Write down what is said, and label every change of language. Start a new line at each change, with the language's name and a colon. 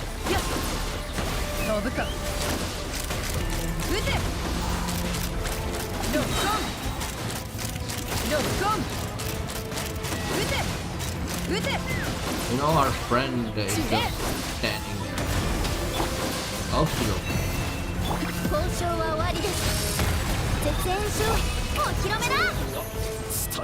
Japanese: やっ飛ぶか撃てロックオンロックオン撃て撃て
English: You know, our friend is just standing there. I'll shield him.
Japanese: 交渉は終わりです絶縁書お披露目だ